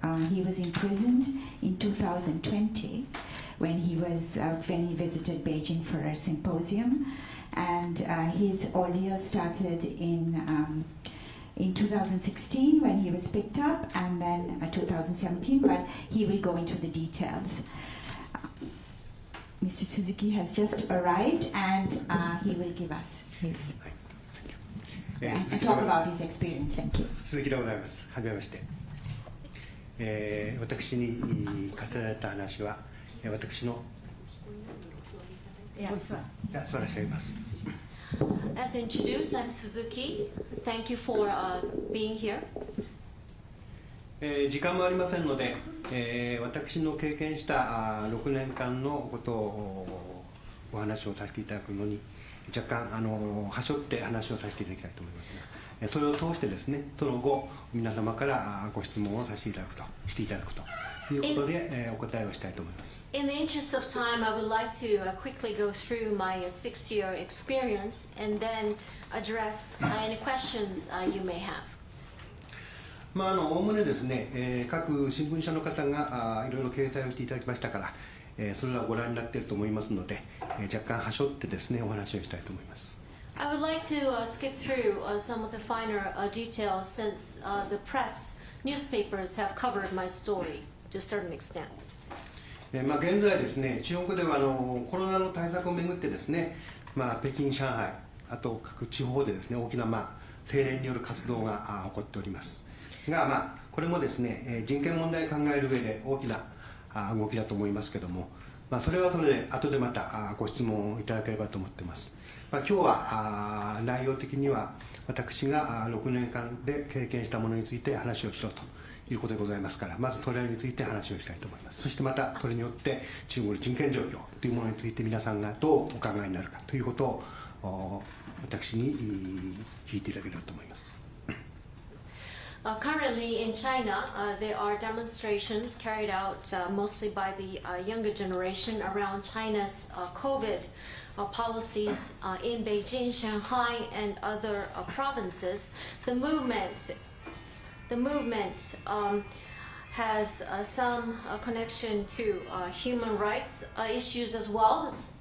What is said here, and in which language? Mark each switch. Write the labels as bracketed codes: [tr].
[en] He was imprisoned in 2020 when he visited Beijing for a symposium, and his ordeal started in 2016 when he was picked up, and then 2017, but he will go into the details. Mr. Suzuki has just arrived, and he will give us his and talk about his experience. Thank you. [ja] 鈴木でございます。はじめまして。私に語られた話は、私の座らせています。 [en] As introduced, I'm Suzuki. Thank you for being here. [ja] 時間もありませんので、私の経験した6年間のことをお話をさせていただくのに若干はしょって話をさせていただきたいと思いますが、それを通してですね、その後皆様からご質問をさせていただくということで、お答えをしたいと思います。 [en] In the interest of time, I would like to quickly go through my 6-year experience and then address any questions you may have. [ja] おおむねですね、各新聞社の方がいろいろ掲載をしていただきましたから、それらをご覧になっていると思いますので、若干はしょってですね、お話をしたいと思います。 [en] I would like to skip through some of the finer details since the press newspapers have covered my story to a certain extent. [ja] 現在ですね、中国ではコロナの対策をめぐってですね、北京、上海、あと各地方でですね、大きな青年による活動が起こっておりますが、これもですね、人権問題を考える上で大きな動きだと思いますけども、それはそれで後でまたご質問をいただければと思っています。今日は内容的には私が6年間で経験したものについて話をしろということでございますから、まずそれについて話をしたいと思います。そしてまたそれによって中国の人権状況というものについて皆さんがどうお考えになるかということを私に聞いていただければと思います。 [en] Currently in China, there are demonstrations carried out mostly by the younger generation around China's COVID policies in Beijing, Shanghai, and other provinces. The movement has some connection to human rights issues as well.